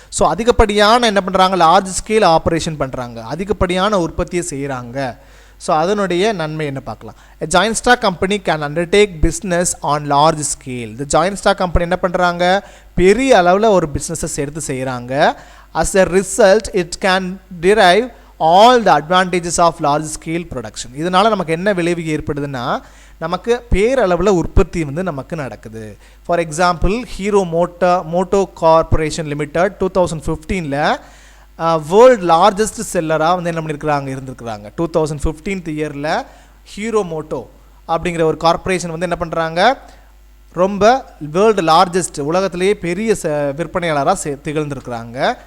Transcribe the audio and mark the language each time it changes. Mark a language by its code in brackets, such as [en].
[ta] So அதிகப்படியான என்ன பண்ணுறாங்க, லார்ஜ் ஸ்கேல் ஆப்ரேஷன் பண்ணுறாங்க, அதிகப்படியான உற்பத்தியை செய்கிறாங்க. ஸோ அதனுடைய நன்மை என்ன பார்க்கலாம். [en] A joint stock company can undertake business on large scale. [ta] The joint stock company என்ன பண்ணுறாங்க, பெரிய அளவில் ஒரு பிஸ்னஸை எடுத்து செய்கிறாங்க. [en] As a result, it can derive all the advantages of large scale production. [ta] இதனால் நமக்கு என்ன விளைவு ஏற்படுதுன்னா, நமக்கு பேரளவில் உற்பத்தி வந்து நமக்கு நடக்குது. For example, hero Moto corporation limited 2015ல் world largest செல்லராக வந்து என்ன பண்ணியிருக்கிறாங்க இருந்திருக்கிறாங்க. 2015th இயரில் ஹீரோ மோட்டோ அப்படிங்கிற ஒரு கார்பரேஷன் வந்து என்ன பண்ணுறாங்க, ரொம்ப வேர்ல்டு லார்ஜஸ்ட் உலகத்திலேயே பெரிய விற்பனையாளராக திகழ்ந்துருக்கிறாங்க.